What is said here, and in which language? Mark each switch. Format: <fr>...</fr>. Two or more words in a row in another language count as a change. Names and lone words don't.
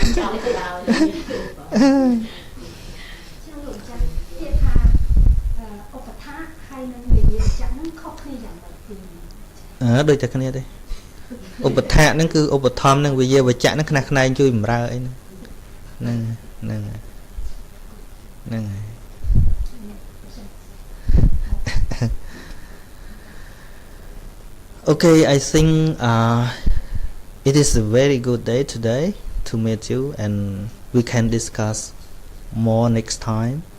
<km>ដូចតែគ្នាទេឧបថាហ្នឹងគឺឧបធម្មនឹងវិយាវចៈហ្នឹងខ្នះខ្នែងជួយបម្រើអីហ្នឹង</km> <en>Okay, I think it is a very good day today to meet you and we can discuss more next time</en>